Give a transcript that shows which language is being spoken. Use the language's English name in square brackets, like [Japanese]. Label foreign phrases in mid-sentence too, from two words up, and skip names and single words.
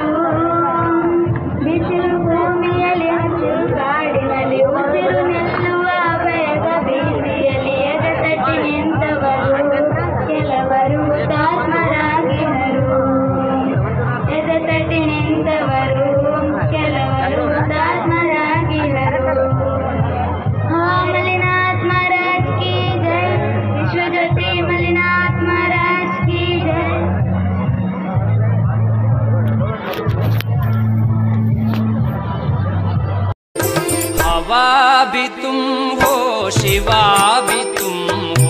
[Kannada] ಬಿಸಿಲು ಭೂಮಿಯಲ್ಲಿ ಹಸಿರು ಕಾಡಿನಲ್ಲಿ ಉಸಿರು ನಿಲ್ಲುವ ಬೇಗ ಬೀದಿಯಲ್ಲಿ ಎದೆತಟ್ಟಿ ನಿಂತವರು ಕೆಲವರು ಹುತಾತ್ಮರಾಗಿದರು. ಎದೆತಟ್ಟಿ ನಿಂತವರು ಕೆಲವರು ಹುತಾತ್ಮರಾಗಿದರು. [Hindi] मलिनाथ महाराज की जय. विश्वज्योति मलिनाथ महाराज की जय. हवा भी तुम हो, शिवा भी तुम हो.